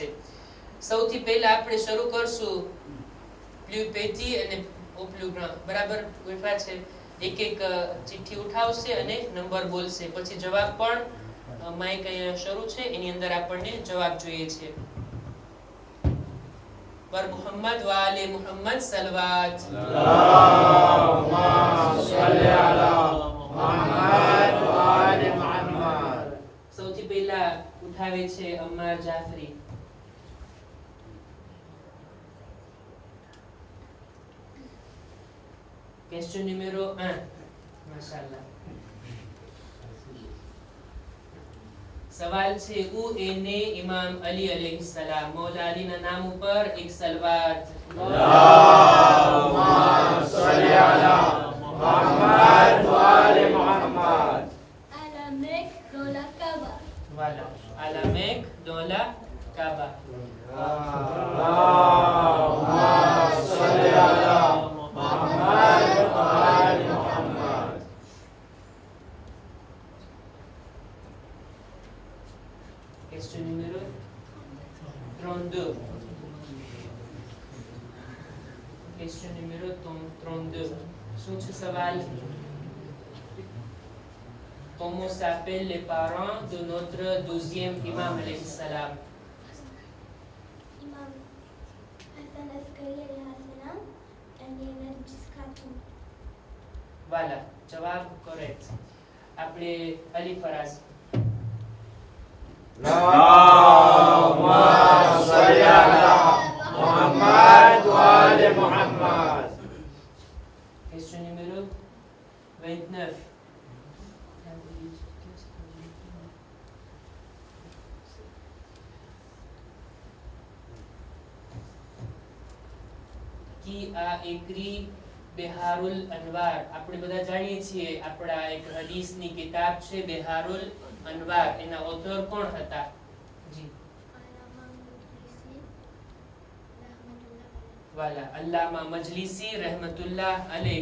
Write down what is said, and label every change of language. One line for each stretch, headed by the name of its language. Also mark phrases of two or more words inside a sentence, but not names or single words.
Gujarati: સૌથી પહેલા આપણે શરૂ કરશું પ્લુ પેટી અને ઓપ્લુ બરાબર ગોઠવા છે. એક એક ચિઠ્ઠી ઉઠાવશે અને નંબર બોલશે. પછી જવાબ પણ માઈક અહીંયા શરૂ છે એની અંદર આપણને જવાબ જોઈએ છે. પર મુહમ્મદ વ આલે મુહમ્મદ સલવાત.
Arabic: اللهم صل على محمد وآل محمد.
Gujarati: સૌથી પહેલા ઉઠાવે છે અમ્માર જાફરી.
French: Question numéro 1. Mashallah.
Gujarati: સવાલ છે
French: où est né Imam Ali
Arabic: عليه السلام?
Gujarati: મૌલા અલીના નામ ઉપર એક સલવાત.
Arabic: اللهم صل على محمد وآل محمد.
French: À la Mecque, dans la Kaaba. Voilà. À la Mecque, dans la Kaaba.
Arabic: اللهم صل على محمد وآل محمد.
French: Question numéro 32. Question numéro 32.
Gujarati: શું છે સવાલ?
French: Comment s'appellent les parents de notre 12e imam
Arabic: عليه السلام?
English: Imam Hassan Askari
Arabic: عليه السلام
English: and Nergis Khatun.
French: Voilà,
Gujarati: જવાબ correct. આપણે અલી ફરાઝ.
Arabic: اللهم صل على محمد وآل محمد.
French: Question numéro 29. Qui a écrit બેહારુલ અનવાર?
Gujarati: આપણે બધા જાણીએ છીએ આપણા એક હદીસની કિતાબ છે બેહારુલ અનવાર. એના ઓથર કોણ હતા? જી વાલા અલ્લામા મજલિસી
Arabic: رحمة الله عليه.